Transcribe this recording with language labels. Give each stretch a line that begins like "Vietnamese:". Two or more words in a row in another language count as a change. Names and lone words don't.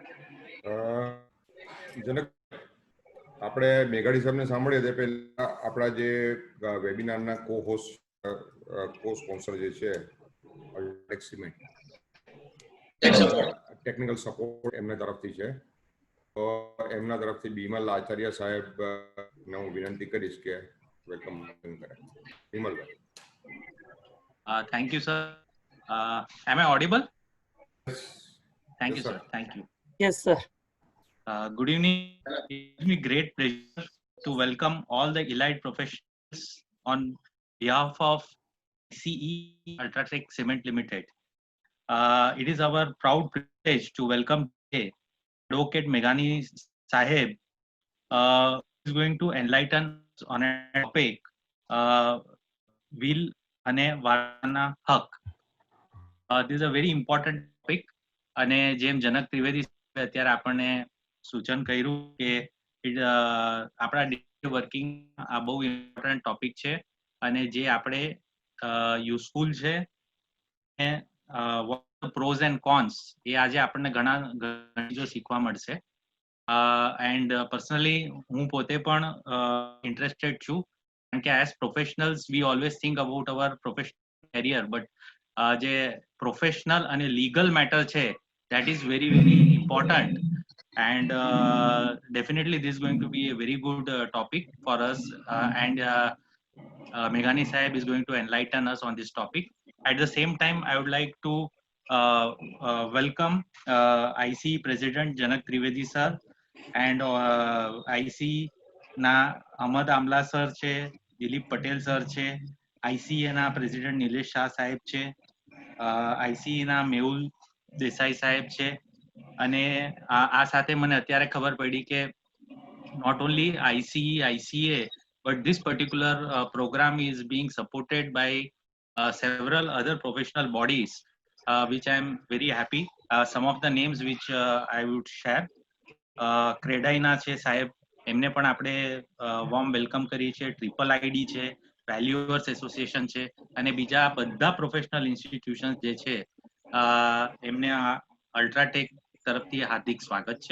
Gujarati: જનક, આપણે મેઘાણી સાહેબને સાંભળીએ તે પહેલા આપણા જે વેબિનારના કો સ્પોન્સર જે છે ટેકનિકલ સપોર્ટ એમના તરફથી છે. તો એમના તરફથી બિમલ આચાર્ય સાહેબ ને હું વિનંતી કરીશ કે વેલકમ કરે. બિમલભાઈ.
English: Thank you, sir. Am I audible? Thank you, sir. sir. Thank you. Yes, sir. Good evening. It gives me great pleasure to welcome all the elite professionals on behalf of CE Ultratech Cement Limited. It is our proud privilege to welcome today Advocate Meghani Saheb, who is going to enlighten us on a topic, will
Gujarati: અને વારના હક.
English: This is a very important topic
Gujarati: અને જેમ જનક ત્રિવેદી અત્યારે આપણને સૂચન કર્યું કે આપણા
English: daily working
Gujarati: આ બહુ
English: important topic
Gujarati: છે અને જે આપણે યુઝફુલ છે.
English: pros and cons
Gujarati: એ આજે આપણને ઘણા ચીજો શીખવા મળશે.
English: and personally
Gujarati: હું પોતે પણ ઇન્ટરેસ્ટેડ છું કારણ કે
English: as professionals we always think about our professional career, but
Gujarati: જે પ્રોફેશનલ અને લીગલ મેટર છે
English: that is very important, and definitely this is going to be a very good topic for us, and Meghani Sahib is going to enlighten us on this topic. At the same time, I would like to welcome IC President Janak Trivedi sir and
Gujarati: IC ના અહમદ આમલા સર છે, દિલીપ પટેલ સર છે, ICA ના પ્રેસિડેન્ટ નિલેશ શાહ સાહેબ છે,
English: ICE ના મેહુલ દેસાઈ સાહેબ છે.
Gujarati: અને આ સાથે મને અત્યારે ખબર પડી કે
English: not only ICE, ICA, but this particular program is being supported by several other professional bodies, which I am very happy. Some of the names which I would share.
Gujarati: ક્રેડાઈના છે સાહેબ, એમને પણ આપણે
English: warm welcome
Gujarati: કરીએ છીએ. ટ્રિપલ આઈડી છે, વેલ્યુઅર્સ એસોસિએશન છે અને બીજા બધા
English: professional institutions
Gujarati: જે છે એમને આ અલ્ટ્રાટેક તરફથી હાર્દિક સ્વાગત છે.